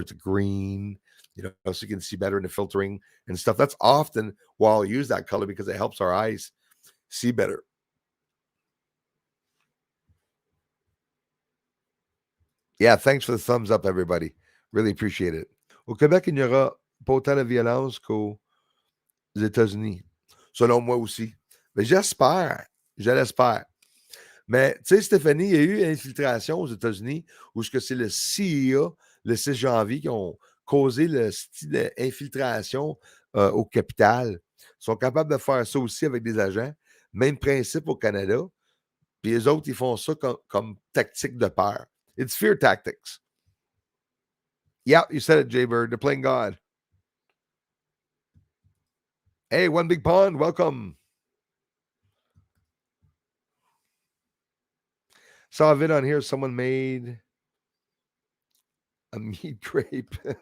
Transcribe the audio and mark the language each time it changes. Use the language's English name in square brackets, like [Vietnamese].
[English] It's green, you know, so you can see better in the filtering and stuff. That's often why I'll use that color, because it helps our eyes see better. Yeah, thanks for the thumbs up, everybody. Really appreciate it. [French] Au Québec, il n'y aura pas autant de violence qu'aux États-Unis. Selon moi aussi. Mais j'espère. Je l'espère. Mais, tu sais, Stéphanie, il y a eu infiltration aux États-Unis, où ce que c'est le CIA, le 6 janvier, qui ont causé le style d'infiltration au capital. Ils sont capables de faire ça aussi avec des agents. Même principe au Canada. Puis les autres, ils font ça comme tactique de peur. [English] It's fear tactics. Yeah, you said it, Jaybird. They're playing God. Hey, One Big Pond, welcome. Saw a vid on here. Someone made a meat grape.